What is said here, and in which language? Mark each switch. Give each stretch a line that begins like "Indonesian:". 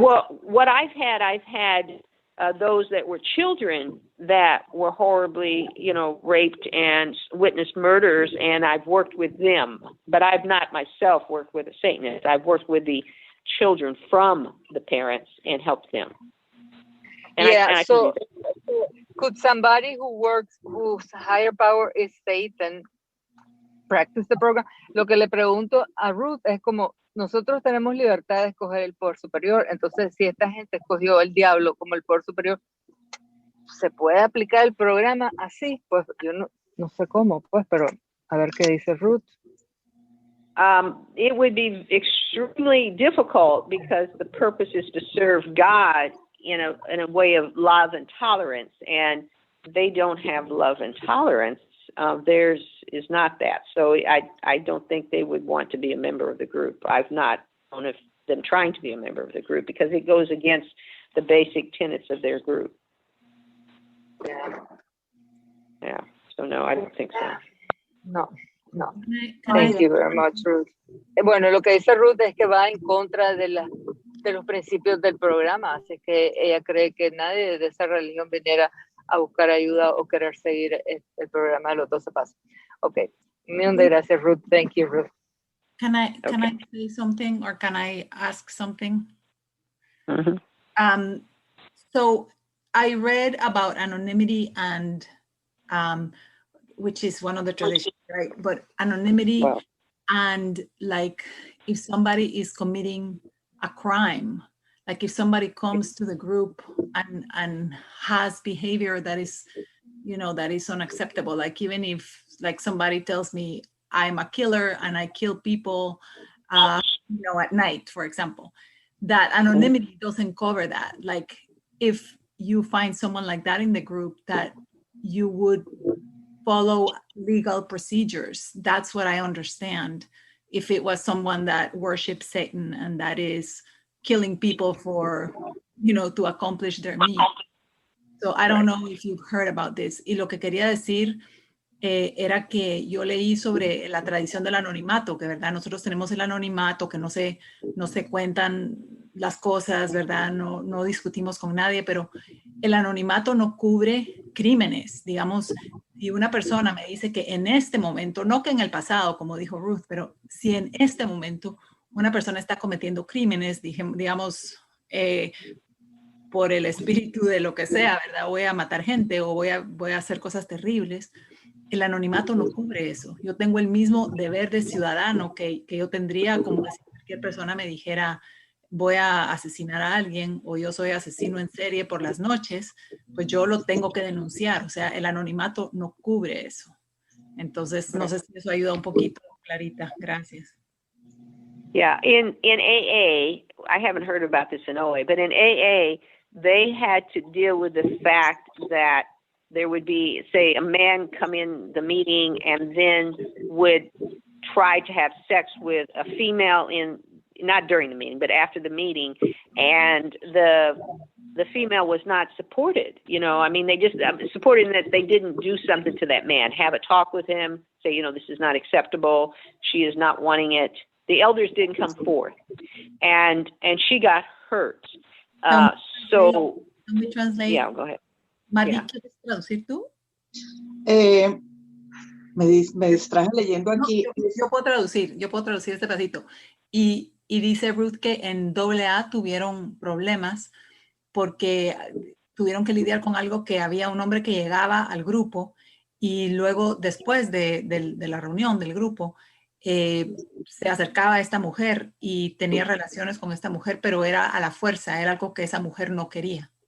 English: Well, what I've had those that were children that were horribly, raped and witnessed murders, and I've worked with them. But I've not myself worked with a Satanist. I've worked with the children from the parents and helped them. And so could somebody whose higher power is Satan practice the program?
Spanish: Lo que le pregunto a Ruth es como, nosotros tenemos libertad de escoger el poder superior, entonces si esta gente escogió el diablo como el poder superior, ¿se puede aplicar el programa así? Pues yo no sé cómo, pues, pero a ver qué dice Ruth.
English: It would be extremely difficult because the purpose is to serve God in a way of love and tolerance, and they don't have love and tolerance. Theirs is not that. So I don't think they would want to be a member of the group. I've not known of them trying to be a member of the group because it goes against the basic tenets of their group. Yeah. So no, I don't think so. No. Thank you very much, Ruth.
Spanish: Bueno, lo que dice Ruth es que va en contra de los principios del programa, así que ella cree que nadie de esa religión viniera a buscar ayuda o querer seguir el programa de los 12 pasos. Okay. Millón de gracias, Ruth.
English: Thank you,
Spanish: Ruth.
English: Can I say something, or can I ask something? Mm-hmm. So I read about anonymity and which is one of the traditions, right? But anonymity and like if somebody is committing a crime, like if somebody comes to the group and has behavior that is, that is unacceptable, like even if like somebody tells me I'm a killer and I kill people, at night, for example, that anonymity doesn't cover that. Like if you find someone like that in the group, that you would follow legal procedures. That's what I understand. If it was someone that worships Satan and that is killing people for, to accomplish their needs. So I don't know if you've heard about this.
Spanish: Y lo que quería decir era que yo leí sobre la tradición del anonimato, que verdad nosotros tenemos el anonimato, que no se cuentan las cosas, verdad, no discutimos con nadie, pero el anonimato no cubre crímenes. Digamos, si una persona me dice que en este momento, no que en el pasado, como dijo Ruth, pero si en este momento una persona está cometiendo crímenes, digamos, por el espíritu de lo que sea, ¿verdad? Voy a matar gente o voy a hacer cosas terribles. El anonimato no cubre eso. Yo tengo el mismo deber de ciudadano que yo tendría como si cualquier persona me dijera voy a asesinar a alguien o yo soy asesino en serie por las noches, pues yo lo tengo que denunciar. O sea, el anonimato no cubre eso. Entonces, no sé si eso ayuda un poquito, Clarita. Gracias.
English: Yeah, in AA, I haven't heard about this in OA, but in AA, they had to deal with the fact that there would be, say, a man come in the meeting and then would try to have sex with a female not during the meeting, but after the meeting, and the female was not supported. You know, I mean, they just supported in that they didn't do something to that man, have a talk with him, say, you know, this is not acceptable. She is not wanting it. The elders didn't come forth, and she got hurt. So, can we translate? Yeah, go ahead.
Spanish: María, ¿quieres traducir tú? Me distraje leyendo aquí. No, yo puedo traducir este pedacito. Y dice Ruth que en AA tuvieron problemas porque tuvieron que lidiar con algo que había un hombre que llegaba al grupo y luego después de la reunión del grupo se acercaba a esta mujer y tenía relaciones con esta mujer, pero era a la fuerza, era algo que esa mujer no quería.